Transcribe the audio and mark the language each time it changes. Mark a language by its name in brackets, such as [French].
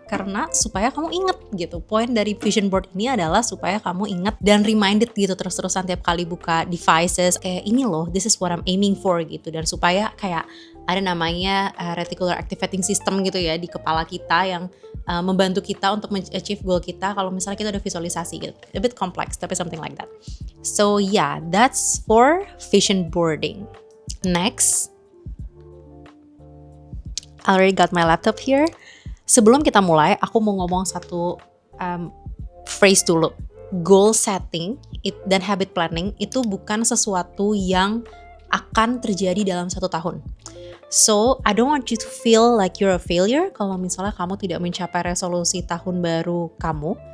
[Indonesian] Karena supaya kamu inget gitu. Poin dari vision board ini adalah supaya kamu inget dan reminded gitu terus-terusan tiap kali buka devices. Kayak ini loh, [English] this is what I'm aiming for [Indonesian] gitu. Dan supaya kayak ada namanya reticular activating system gitu ya di kepala kita yang membantu kita untuk achieve goal kita kalau misalnya kita udah visualisasi gitu. [English] A bit complex tapi something like that. So yeah, that's for vision boarding. Next, I already got my laptop here. [Indonesian] Sebelum kita mulai, aku mau ngomong satu phrase dulu. Goal setting dan habit planning itu bukan sesuatu yang akan terjadi dalam 1 tahun. [English] So, I don't want you to feel like you're a failure [Indonesian] kalau misalnya kamu tidak mencapai resolusi tahun baru kamu.